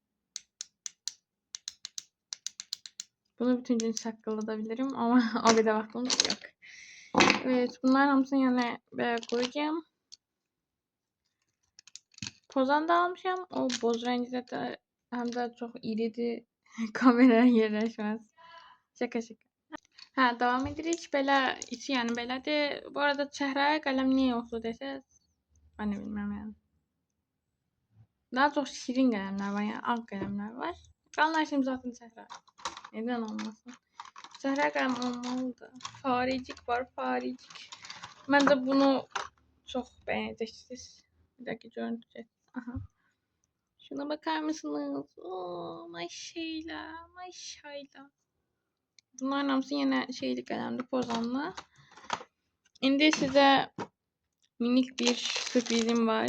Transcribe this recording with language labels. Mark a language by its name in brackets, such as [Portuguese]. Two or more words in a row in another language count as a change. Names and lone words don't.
[Turkish] Bunu bütün gün saklayabilirim ama o kadar vaktimiz yok. Evet, bunlar hamısını yani böyle koyacağım. [Azerbaijani] Pozan da almışım. [Turkish] O boz renkte de hem de çok iridi. Kameraya yerleşmez. Şaka şaka. Ha, [Azerbaijani] devam edirik. Belə içi yəni belədir. Bu arada çəhrayı qələm niyə yoxdur desəz, mən də bilmirəm yəni. Daha çox şirin qələmlər var, yəni ağ qələmlər var. Qalan hər şeyim zaten çəhrayı. [Turkish] Neden olmasın? [Azerbaijani] Çəhrayı qələm olmalıdır. Faricik var, faricik. Məncə bunu çox bəyənəcəksiniz. [Turkish] Bir dakika görüntü. Aha. Şuna bakar mısınız? Oo, maşallah, maşallah. Bunların hamısı yine şeyli kalemli, pozanlı. Şimdi size minik bir sürprizim var.